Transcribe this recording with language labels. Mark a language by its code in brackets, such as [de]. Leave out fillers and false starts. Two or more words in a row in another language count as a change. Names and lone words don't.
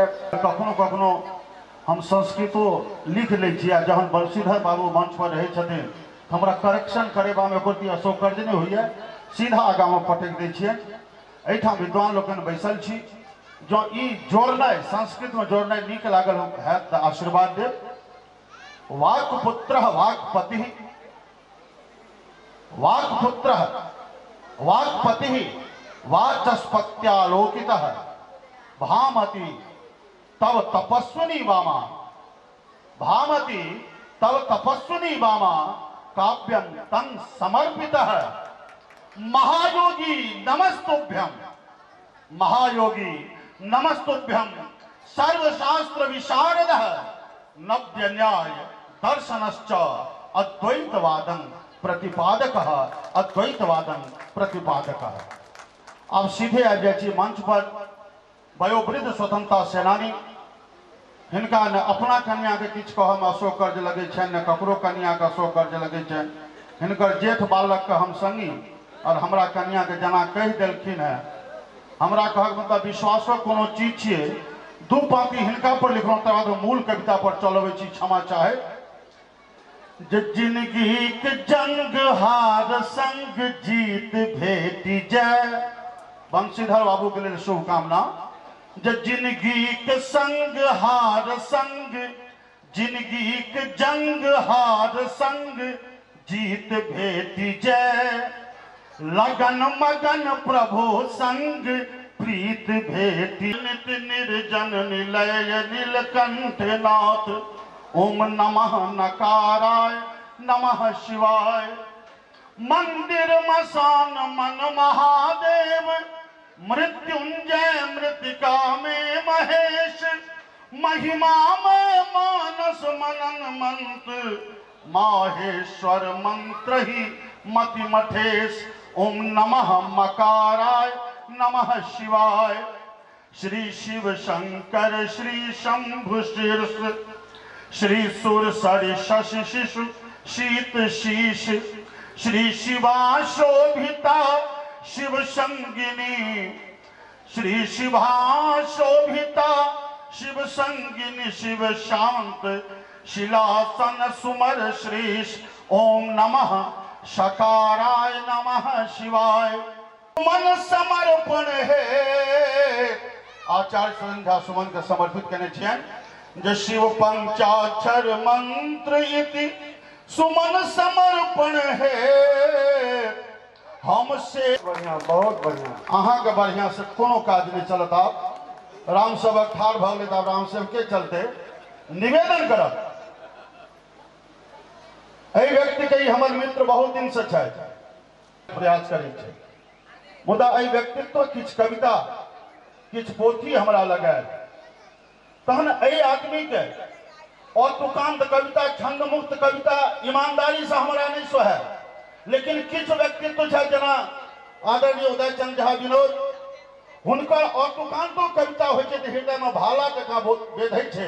[mai] कखनो कखनो हम संस्कृतो लिख लै छी आ जहन बंशीधर बाबू मंच पर रहे छथिन हमरा करेक्शन करेबा में एको अशोकर्ज नहीं होइए, सीधा आगा में पटक दै छियै। एहिठाम विद्वान लोकनि बैसल छी, जो ई जोड़नाइ संस्कृत में जोड़नाइ नीक लागल हैत तऽ आशीर्वाद देव। [sa] वाक्पुत्र वाक्पति वाक्पुत्र वाक्पति वाचस्पत्यालोकित भामति तव तपस्विनी वामा भामति तव तपस्विनी वामा काव्यम तं समर्पित महायोगी नमस्तुभ्यम महायोगी नमस्तुभ्यम सर्वशास्त्र विशारद नव्य न्याय दर्शनश्च अद्वैतवादं प्रतिपादकः अद्वैतवादं प्रतिपादकः। [mai] अब सीधे आ जाए मंच पर वयोवृद्ध स्वतंत्रता सेनानी हिनका न अपना कन्या के किछु कहब अशोकर्ज लगे छनि न ककरो कन्या के अशोकर्ज लगे छनि। हिनकर जेठ बालक के हम संगी और हमरा कन्या के जना कहि देलखिन है। हमरा कहक मतलब विश्वासो कोनो चीज छियै। दू पाँति हिनका पर लिखलहुँ तकर बाद मूल कविता पर चलबै छी क्षमा चाहे। जिंदगी के जंग हार संग जीत भेटी जाय बंशीधर बाबू के लिए शुभकामना। जिंदगी के संग हार संग जिंदगी के जंग हार संग जीत भेटी जाय लगन मगन प्रभु संग प्रीत भेटी नित निर्जन निलय नीलकंठ नाथ [sa] ओम नमः नकाराय नमः शिवाय [mai] मंदिर मसान मन महादेव मृत्युंजय मृतिका में महेश महिमा में मानस मनन मंत्र माहेश्वर मंत्र ही मति मठेश [sa] ओम नमः मकाराय नमः शिवाय [mai] श्री शिव शंकर श्री शंभु शीर्ष श्री सुर सरि शशि शिशु शीत शीश श्री शिवा शोभिता शिव संगिनी श्री शिवा शोभिता शिव संगिनी शिव शांत शिलासन सुमर श्रीश [sa] ओम नमः शकाराय नमः शिवाय [mai] मन समर्पण है आचार्य संध्या सुमन के समर्पित करने छियन जे शिव पंचाक्षर मंत्र इति सुमन समर्पण है हमसे बढ़िया, बहुत बढ़िया। अहाँ के बढ़िया से कोनो काज नहीं चलत। आप राम सेवक ठाड़ भगले तो राम सेवक के चलते निवेदन करब एहि व्यक्ति के हमर मित्र बहुत दिन से छै, प्रयास करै छै, मुदा एहि व्यक्तित्व किछ कविता किछ पोथी हमरा लगायल तहन एहि आदमी के अतुकांत कविता छंद मुक्त कविता ईमानदारी से हमरा नहीं सोहे, लेकिन किछ व्यक्तित्व छै जेना आदरणीय उदयचंद झा विनोद, हुनकर अतुकांतो कविता होइ छै तऽ हृदय में भाला जकाँ बेधै छै।